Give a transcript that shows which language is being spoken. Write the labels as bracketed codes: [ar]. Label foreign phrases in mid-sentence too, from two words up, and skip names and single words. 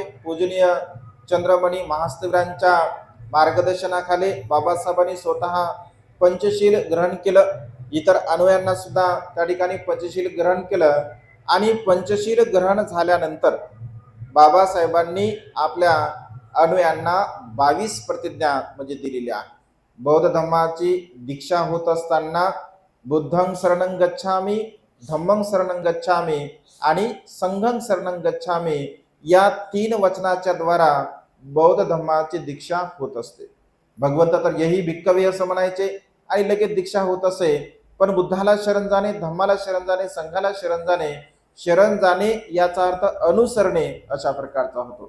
[mr] पूजनीय चंद्रमणी महास्तिवरांच्या मार्गदर्शनाखाली बाबासाहेबांनी स्वतः पंचशील ग्रहण केलं, इतर अनुयायांना सुद्धा त्या ठिकाणी पंचशील ग्रहण केलं. आणि पंचशील ग्रहण झाल्यानंतर बाबासाहेबांनी आपल्या अनुयायांना 22 प्रतिज्ञा म्हणजे दिलेल्या. बौद्ध धर्माची दीक्षा होत असताना [pi] बुद्धं शरणं गच्छामि, धम्मं शरणं गच्छामि [mr] आणि [pi] संघं शरणं गच्छामि [mr] या 3 वचनाच्या द्वारा बौद्ध धर्माची दीक्षा होत असते. भगवंत तर [pi] यही भिक्कवे [mr] असं म्हणायचे आणि लगेच दीक्षा होत असे. पण बुद्धाला शरण जाणे, धम्माला शरण जाणे, संघाला शरण जाणे, शरण जाणे याचा अर्थ अनुसरणे अशा प्रकारचा होतो.